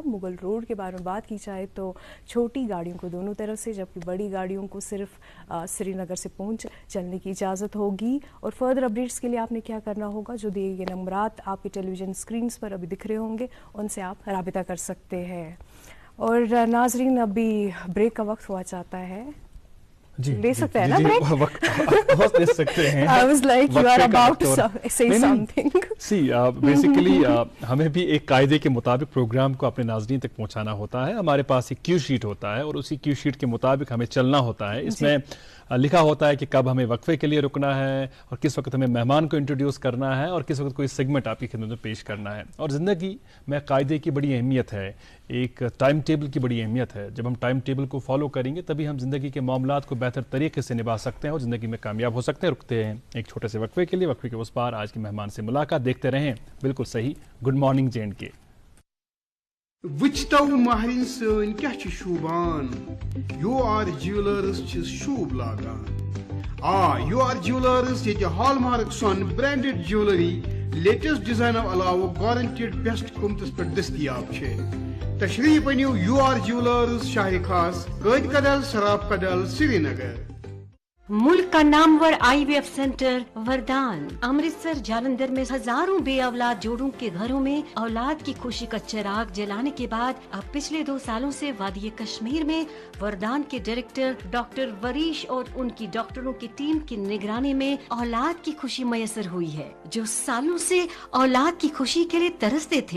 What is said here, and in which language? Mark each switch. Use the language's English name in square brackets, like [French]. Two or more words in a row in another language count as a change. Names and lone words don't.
[Urdu] مغل روڈ کے بارے میں بات کی جائے تو چھوٹی گاڑیوں کو دونوں طرف سے, جبکہ بڑی گاڑیوں کو صرف سری نگر سے پونچھ چلنے کی اجازت ہوگی. اور [English] further updates [Urdu] کے لیے آپ نے کیا کرنا ہوگا, جو دیے گئے نمبرات آپ کے [English] television screens [Urdu] پر ابھی دکھ رہے ہوں گے, ان سے آپ رابطہ کر سکتے ہیں. اور ناظرین ابھی بریک کا وقت ہوا چاہتا ہے, لے سکتے ہیں نا بریک؟ لے سکتے ہیں. [English] I was like you are about to say something. See, [Urdu] basically ہمیں بھی ایک قاعدے کے مطابق پروگرام کو اپنے ناظرین تک پہنچانا ہوتا ہے. ہمارے پاس ایک [English] cue sheet [Urdu] ہوتا ہے اور اسی [English] cue sheet [Urdu] کے مطابق ہمیں چلنا ہوتا ہے. اس میں لکھا ہوتا ہے کہ کب ہمیں وقفے کے لیے رکنا ہے اور کس وقت ہمیں مہمان کو انٹروڈیوس کرنا ہے اور کس وقت کوئی سیگمنٹ آپ کی خدمت میں پیش کرنا ہے. اور زندگی میں قاعدے کی بڑی اہمیت ہے, ایک [English] time table [Urdu] کی بڑی اہمیت ہے. جب ہم [English] time table [Urdu] کو فالو کریں گے تبھی ہم زندگی کے معاملات کو بہتر طریقے سے نبھا سکتے ہیں اور زندگی میں کامیاب ہو سکتے ہیں. رکتے ہیں ایک چھوٹے سے وقفے کے لیے. وقفے کے اس پار آج کے مہمان سے ملاقات. دیکھتے رہیں بالکل صحیح گڈ مارننگ جے اینڈ کے. [Kashmiri] وچتو مہرین سن کیا شوبان, یو آر جیولرز شوب لاگان. [Urdu] یو آر جیولرز یہ ہال مارک سون [English] branded jewellery latest design [Urdu] علاوہ [English] guaranteed best [Urdu] قیمتس پہ دستیاب ہے. [Kashmiri] تشریف انیو یو آر جیولرز شاہ خاص, قید کدل, سراب کدل, سری نگر. [Urdu] ملک کا نامور [English] IVF centre [Urdu] وردان امرتسر جالندھر میں ہزاروں بے اولاد جوڑوں کے گھروں میں اولاد کی خوشی کا چراغ جلانے کے بعد اب پچھلے 2 سالوں سے وادی کشمیر میں وردان کے ڈائریکٹر ڈاکٹر وریش اور ان کی ڈاکٹروں کی ٹیم کی نگرانی میں اولاد کی خوشی میسر ہوئی ہے, جو سالوں سے اولاد کی خوشی کے لیے ترستے تھے.